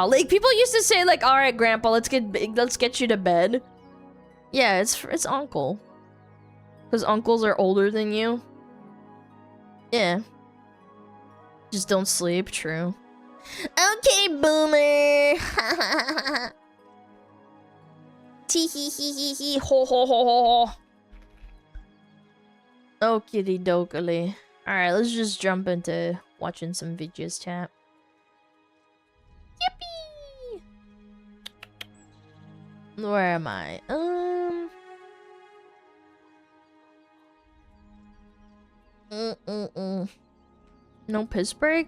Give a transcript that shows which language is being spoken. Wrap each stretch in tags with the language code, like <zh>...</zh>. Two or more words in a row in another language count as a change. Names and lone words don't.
<en>Like people used to say, like, all right, grandpa, let's get you to bed. Yeah, it's uncle. Because uncles are older than you. Yeah. Just don't sleep. True. Okay, boomer. Tee hee hee hee hee ho ho ho ho ho. Okie dokily. Alright, let's just jump into watching some videos, chat. Yippee! Where am I? No piss break?</en>